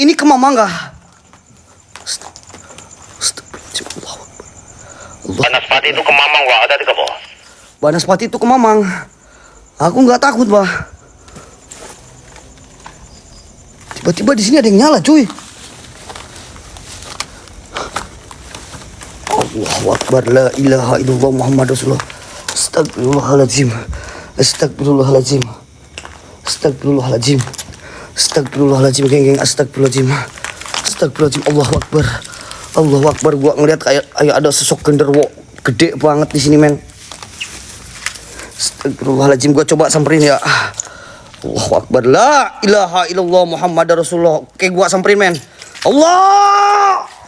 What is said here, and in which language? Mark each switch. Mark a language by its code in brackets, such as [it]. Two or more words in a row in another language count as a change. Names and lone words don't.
[id] Ini kemamang kah? Banaspati itu kemamang, Wak. Ada di bawah. Banaspati itu kemamang. Aku nggak takut, Bah. Tiba-tiba di sini ada yang nyala, cuy. [ar] الله أكبر، لا إله إلا الله محمد رسول الله. أستغفر الله العظيم. أستغفر الله العظيم. أستغفر الله العظيم. أستغفر الله العظيم, geng. أستغفر الله العظيم. أستغفر الله العظيم. الله أكبر. الله أكبر. [id] Gua ngeliat kayak ada sosok genderuwo gede banget di sini, men. [ar] أستغفر الله العظيم. [id] Gua coba samperin ya. [ar] الله أكبر. لا إله إلا الله محمد رسول الله. [id] Oke, gua samperin, men. Allah.